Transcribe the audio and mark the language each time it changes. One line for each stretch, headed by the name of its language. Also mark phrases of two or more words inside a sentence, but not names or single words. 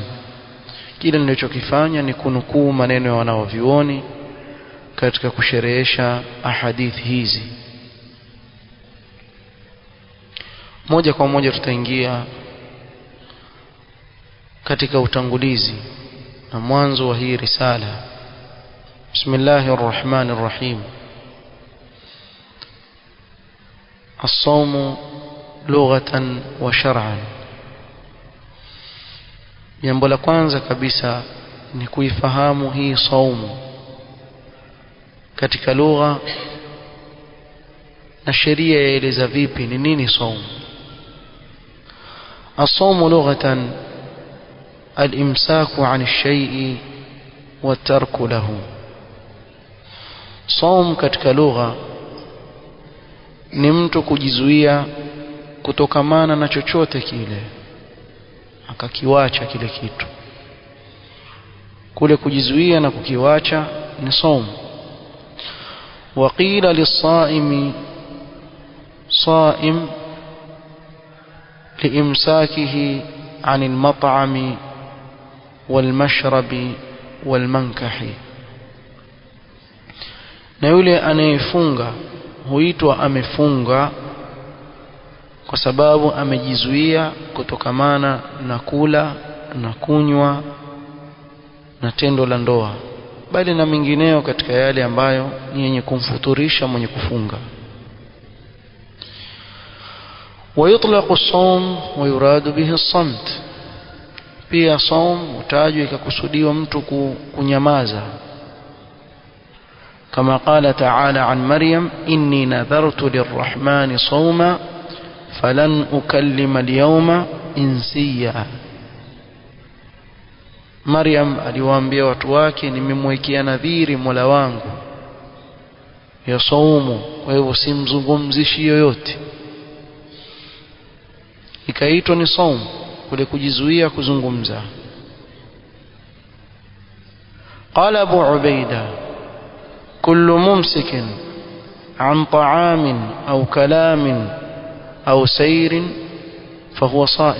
Swahili: Kile nilichokifanya ni kunukuu maneno ya wanawavyuoni katika kusherehesha ahadith hizi. Moja kwa moja tutaingia katika utangulizi na mwanzo wa hii risala.
Arabic: بسم الله الرحمن الرحيم. الصوم لغة وشرعا.
Swahili: Jambo la kwanza kabisa ni kuifahamu hii saumu katika lugha na sheria yaeleza vipi ni nini saumu.
Arabic: الصوم لغة الإمساك عن الشيء وترك له.
Swahili: Saum katika lugha ni mtu kujizuia kutokamana na chochote kile, akakiwacha kile kitu. Kule kujizuia na kukiwacha ni saum.
Arabic: وقيل للصائم صائم لإمساكه عن المطعم والمشرب والمنكح.
Swahili: na yule anayefunga huitwa amefunga kwa sababu amejizuia kutokamana na kula na kunywa na tendo la ndoa, bali na mingineo katika yale ambayo ni yenye kumfuturisha mwenye kufunga.
Arabic: ويطلق الصوم ويراد به الصمت.
Swahili: pia saum utajwa ikakusudiwa mtu kunyamaza,
Arabic: كما قال تعالى عن مريم إني نذرت للرحمن صوما فلن أكلم اليوم إنسيا.
Swahili: Maryam aliwaambia watu wake, nimemwekea nadhiri Mola wangu ya saumu, kwa hivyo simzungumzishi yoyote. Ikaitwa ni saumu, kule kujizuia kuzungumza.
Arabic: قال أبو عبيدة كل ممسك عن طعام أو كلام أو سير فهو صائم.